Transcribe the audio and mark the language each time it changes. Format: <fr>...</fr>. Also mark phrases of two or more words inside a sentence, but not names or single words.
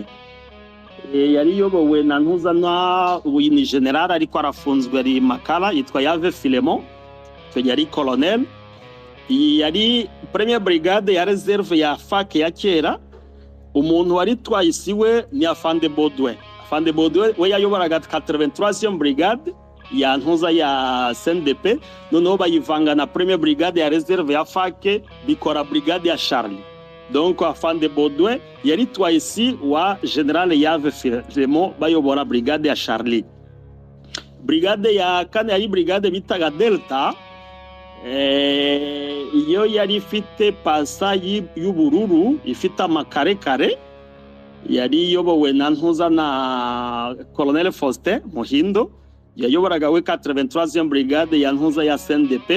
<rw>Yari yobowe na ntuzana ubu ni general ariko arafunzwe ari Makala, yitwa Yave Filemon, cyo yari colonel. Yari</rw> <fr>premier brigade</fr> <rw>ya reserve ya FAC ya kera. Umuntu wari twayisiwe ni Afande Baudouin. Afande Baudouin we yayoboraga 83e brigade ya ntuza ya CNDP, noneho bayivanga na</rw> <fr>premier brigade</fr> <rw>ya reserve ya FAC bikora brigade ya Charlie. Donc Afande Baudouin yari twayisi wa general Yave Filemon bayobora brigade ya Charlie. Brigade ya kane yari brigade bitaga Delta, iyo yari ifite pasa y'ubururu ifite amakarekare, yari yobowe na ntuza na Colonel Faustin Muhindo, yayoboraga we 83e brigade ya ntuza ya CNDP.</rw>